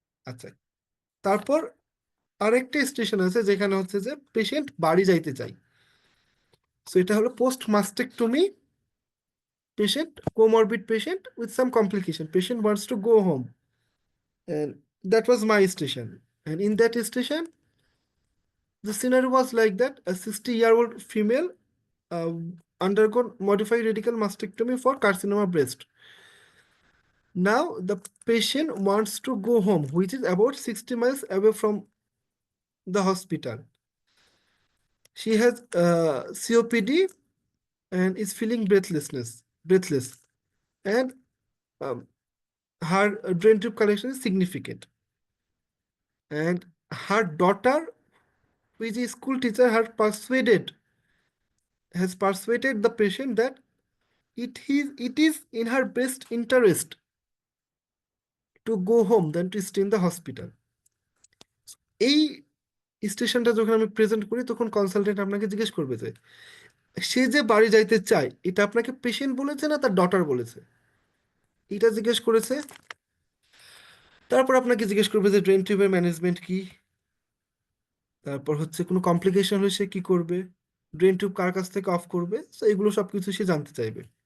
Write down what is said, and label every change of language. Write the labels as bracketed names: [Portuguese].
[Bangla] আচ্ছা, তারপর আরেকটা স্টেশন আছে যেখানে হচ্ছে যে পেশেন্ট বাড়ি যাইতে চাই। [English] so [Bangla] এটা হলো [English] Post mastectomy patient, comorbid patient with some complication, patient wants to go home, and that was my station. And in that station the scenario was like that: a 60-year-old female uh, undergone modified radical mastectomy for carcinoma breast. Now the patient wants to go home, which is about 60 miles away from the hospital. She has COPD and is feeling breathless, and um, her drain tube connection is significant. And her daughter, who is a school teacher, has persuaded the patient that it is in her best interest to go home than to stay in the hospital. [Bangla] এই স্টেশনটা যখন আমি present করি তখন consultant আপনাকে জিজ্ঞেস করবে যে সে যে বাড়ি যাইতে চায় এটা আপনাকে পেশেন্ট বলেছে না তার ডটার বলেছে, এটা জিজ্ঞেস করেছে। তারপর আপনাকে জিজ্ঞেস করবে যে ড্রেন টিউবের ম্যানেজমেন্ট কি, তারপর হচ্ছে কোনো কমপ্লিকেশন হলে সে কি করবে, ড্রেন টিউব কার কাছ থেকে অফ করবে, তো এগুলো সবকিছু সে জানতে চাইবে।